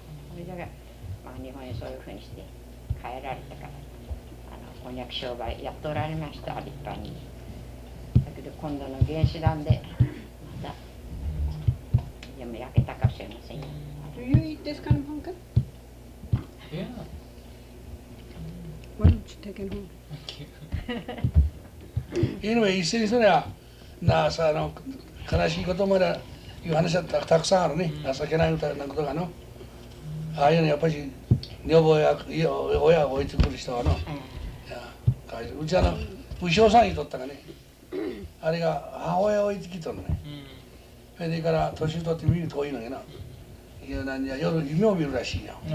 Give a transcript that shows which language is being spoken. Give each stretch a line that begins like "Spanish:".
Japanese: それだから、まあ、日本へそういうふうにして帰られたから、あの翻訳商売やっとられました、立派に。だけど今度の原子弾でまたでも焼けたかもしれませんよ。
English: Do you eat this kind of pumpkin? Yeah. Why don't you take it home? Thank you.
Japanese: Anyway, 一緒にそれはなあさ、あの悲しいことまで言う話は たくさんあるね、情けないことなことがの、ああいうのやっぱり女房や親を置いてくる人はの、いやうちはの武将さん言うとったがね、あれが母親を置いてきとるのね、それでから年を取って見るとこういうのやな、いや何や夜夢を見るらしいよ、